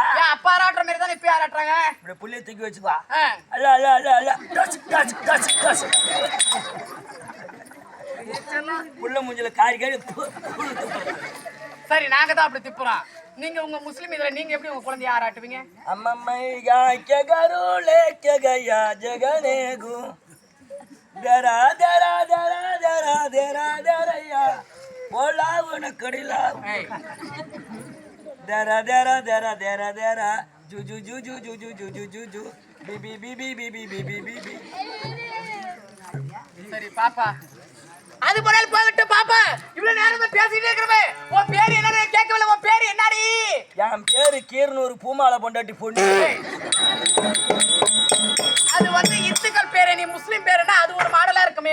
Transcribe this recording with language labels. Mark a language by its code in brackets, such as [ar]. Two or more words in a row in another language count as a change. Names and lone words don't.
[ta] ஏன் அப்பா ஆராட்டுற மாதிரி தான் இப்ப ஆராட்டுறாங்க? இப்படி புள்ளிய தூக்கி வச்சுப்பா ஆ, அல்ல அல்ல அல்ல அல்ல [en] touch touch touch touch [ta] புள்ள மூஞ்சில காரி காரி சரி நாங்க தான் அப்படி திப்புறோம். நீங்க உங்க முஸ்லிம் இதுல நீங்க எப்படி உங்க குழந்தைய ஆராட்டுவீங்க? [hi] अम्मम्मैया के घरू लेके गया जगने गु दरा दरा दरा दरा दरा दरया बोला वो कड़ीला [ta] ஏய், दरा दरा दरा दरा दरा जू जू जू जू जू जू जू जू जू जू बी बी बी बी बी बी बी बी बी बी சரி பாப்பா அது போல போகட்டும் பாப்பா. இவ்வளவு நேரம் தான் பேசிட்டே இருக்கிறவே. உன் பேர் என்னன்னு கேட்கவில்லை. உன் பேர் என்னடி? என் பேரு கீரனூர் பூமாலை பொண்டாட்டி பொண்ணு. அது வந்து இந்துக்கள் பேரு, நீ முஸ்லிம் பேருன்னா அது ஒரு மாடலா இருக்குமே.